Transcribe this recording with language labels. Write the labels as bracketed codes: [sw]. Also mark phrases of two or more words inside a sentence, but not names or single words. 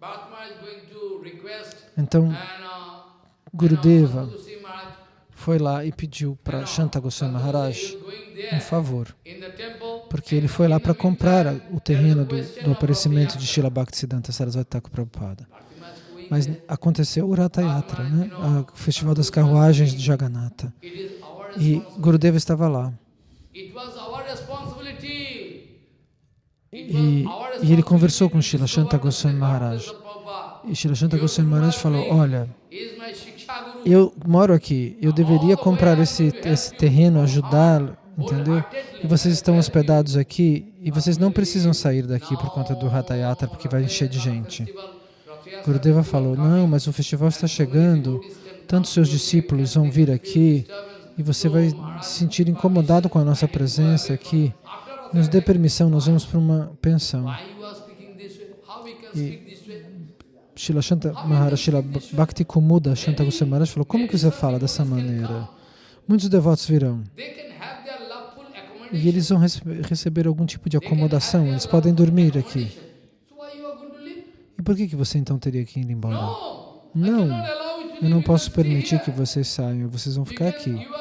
[pt] Então, Gurudeva foi lá e pediu para Shanta Goswami Maharaj um favor, porque ele foi lá para comprar o terreno do aparecimento de Srila Bhaktisiddhanta Sarasvati Thakur Prabhupada. Mas aconteceu o Ratha Yatra, né? O Festival das Carruagens de Jagannatha. E Gurudeva estava lá. E ele conversou com Srila Shanta Goswami Maharaj. E Srila Shanta Goswami Maharaj falou, olha, eu moro aqui, eu deveria comprar esse terreno, ajudá-lo, entendeu? E vocês estão hospedados aqui e vocês não precisam sair daqui por conta do Ratha Yatra, porque vai encher de gente. Gurudeva falou, não, mas o festival está chegando, tantos seus discípulos vão vir aqui e você vai se sentir incomodado com a nossa presença aqui. Nos dê permissão, nós vamos para uma pensão. E Srila Shanta Maharaj, Srila Bhakti Kumuda Shanta Goswami Maharaj falou, como que você fala dessa maneira? Muitos devotos virão. E eles vão receber algum tipo de acomodação, eles podem dormir aqui. E por que você então teria que ir embora? Não, eu não posso permitir que vocês saiam, vocês vão ficar aqui.